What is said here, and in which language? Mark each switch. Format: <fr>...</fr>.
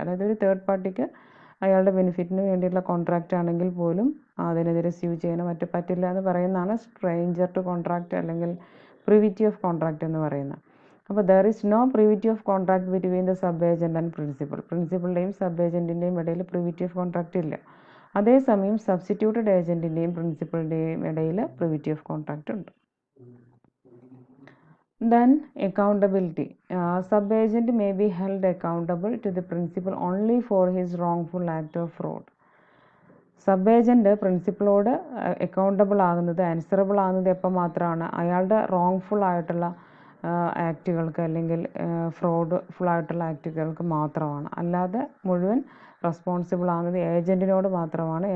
<ml>അതായത് ഒരു തേർഡ് പാർട്ടിക്ക് അയാളുടെ ബെനിഫിറ്റിന് വേണ്ടിയിട്ടുള്ള കോൺട്രാക്റ്റ് ആണെങ്കിൽ പോലും അതിനെതിരെ സ്യൂ ചെയ്യാനോ മറ്റോ പറ്റില്ല എന്ന് പറയുന്നതാണ് സ്ട്രേഞ്ചർ ടു കോൺട്രാക്റ്റ് അല്ലെങ്കിൽ പ്രിവിറ്റി ഓഫ് കോൺട്രാക്റ്റ് എന്ന് പറയുന്നത്.</ml> <en>അപ്പോൾ there is no privity of contract between the sub agent and principal.</en> <ml>പ്രിൻസിപ്പളിൻ്റെയും sub ഏജൻറ്റിൻ്റെയും ഇടയിൽ പ്രിവിറ്റി ഓഫ് കോൺട്രാക്റ്റ് ഇല്ല. അതേസമയം സബ്സ്റ്റിറ്റ്യൂട്ടഡ് ഏജൻറ്റിൻ്റെയും പ്രിൻസിപ്പളിൻ്റെയും ഇടയിൽ പ്രിവിറ്റി ഓഫ് കോൺട്രാക്റ്റ് ഉണ്ട്.</ml> <en>Then accountability. Sub agent may be held accountable to the principal only for his wrongful act of fraud.</en> <ml>Sub agent പ്രിൻസിപ്പളോട് accountable ആകുന്നത്, answerable ആകുന്നത് എപ്പോൾ മാത്രമാണ്? അയാളുടെ റോങ്ഫുൾ ആയിട്ടുള്ള ആക്റ്റുകൾക്ക് അല്ലെങ്കിൽ ഫ്രോഡ്ഫുൾ ആയിട്ടുള്ള ആക്റ്റുകൾക്ക് മാത്രമാണ്. അല്ലാതെ മുഴുവൻ റെസ്പോൺസിബിൾ ആകുന്നത് ഏജൻറ്റിനോട് മാത്രമാണ്.</ml>